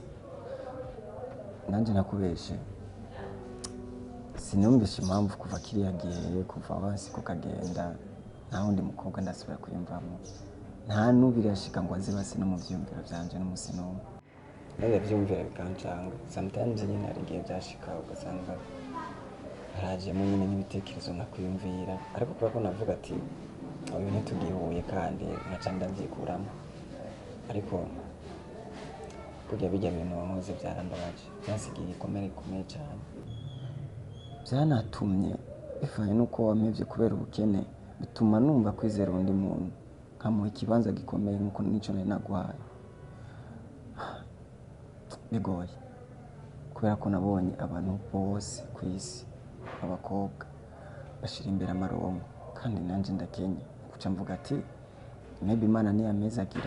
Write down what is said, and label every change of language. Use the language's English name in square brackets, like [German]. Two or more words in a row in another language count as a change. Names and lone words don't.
[Rundi] Nanje nakubeshe sinumvishe impamvu kuva kiriya gihe kuva hasi kukagenda nta wundi mukobwa ndasubira kwiyumvamo nta n'ubirashika ngo aze basi no mu vyumviro byanje n'umusi n'umwe none vyumvira bikancanga sometimes nyine hari igihe byashika ugasanga harajemo nyine n'ibitekerezo nakwiyumvira ariko kuba ko navuga ati uyu ntitugihuye kandi nkaca ndavyikuramo ariko burya bijya bintu wankoze byarambabaje byasigiye igikomere gikomeye cyane byanatumye bivanye n'uko wampevye kubera ubukene bituma numva kwizera undi muntu nkamuha ikibanza gikomeye nk'uko nico nari naguhaye bigoye kubera ko nabonye abantu bose ku isi abakobwa bashira imbere amaronko kandi nanje ndakenye kuca mvuga ati maybe Imana niyamezagira